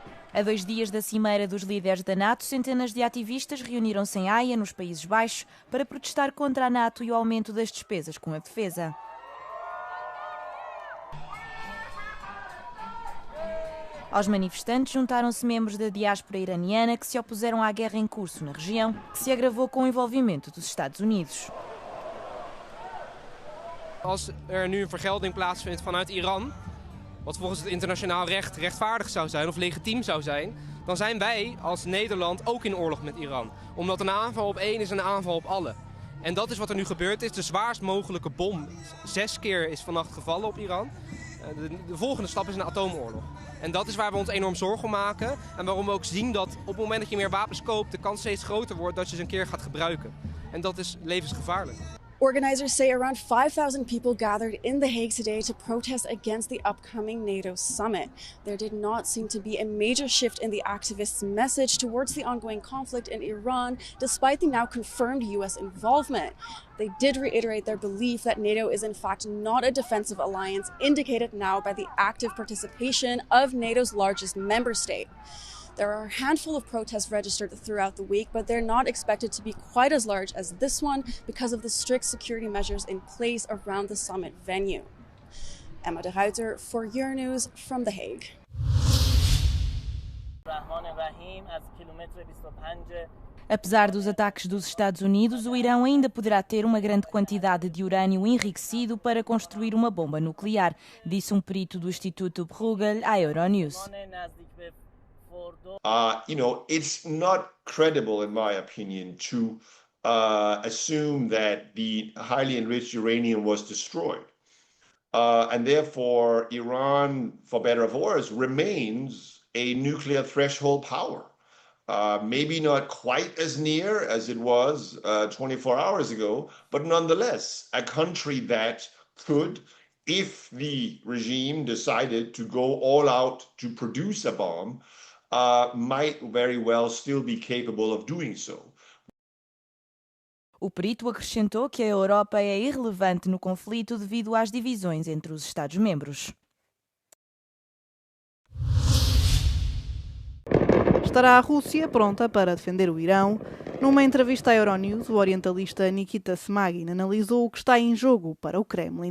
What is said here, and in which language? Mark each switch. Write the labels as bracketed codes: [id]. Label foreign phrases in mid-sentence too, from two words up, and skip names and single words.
[pt] A 2 dias da cimeira dos líderes da NATO, centenas de ativistas reuniram-se em Haia, nos Países Baixos, para protestar contra a NATO e o aumento das despesas com a defesa. Aos manifestantes juntaram-se membros da diáspora iraniana que se opuseram à guerra em curso na região, que se agravou com o envolvimento dos Estados Unidos. [nl] Als nu een vergelding plaatsvindt vanuit Iran, wat volgens het internationaal recht rechtvaardig zou zijn of legitiem zou zijn, dan zijn wij als Nederland ook in oorlog met Iran. Omdat een aanval op één is een aanval op alle. En dat is wat er nu gebeurd is. De zwaarst mogelijke bom 6 keer is vannacht gevallen op Iran. De volgende stap is een atoomoorlog. En dat is waar we ons enorm zorgen om maken. En waarom we ook zien dat op het moment dat je meer wapens koopt, de kans steeds groter wordt dat je ze een keer gaat gebruiken. En dat is levensgevaarlijk. [en] Organizers say around 5,000 people gathered in The Hague today to protest against the upcoming NATO summit. There did not seem to be a major shift in the activists' message towards the ongoing conflict in Iran, despite the now confirmed US involvement. They did reiterate their belief that NATO is in fact not a defensive alliance, indicated now by the active participation of NATO's largest member state. There are a handful of protests registered throughout the week, but they're not expected to be quite as large as this one because of the strict security measures in place around the summit venue. Emma de Ruiter for Euronews from The Hague. [pt] Apesar dos ataques dos Estados Unidos, o Irão ainda poderá ter uma grande quantidade de urânio enriquecido para construir uma bomba nuclear, disse um perito do Instituto Bruegel à Euronews. [en] It's not credible, in my opinion, to assume that the highly enriched uranium was destroyed. And therefore, Iran, for better or for worse, remains a nuclear threshold power. Maybe not quite as near as it was 24 hours ago, but nonetheless, a country that could, if the regime decided to go all out to produce a bomb, might very well still be capable of doing so. [pt] O perito acrescentou que a Europa é irrelevante no conflito devido às divisões entre os Estados-membros. Estará a Rússia pronta para defender o Irão? Numa entrevista à Euronews, o orientalista Nikita Smagin analisou o que está em jogo para o Kremlin.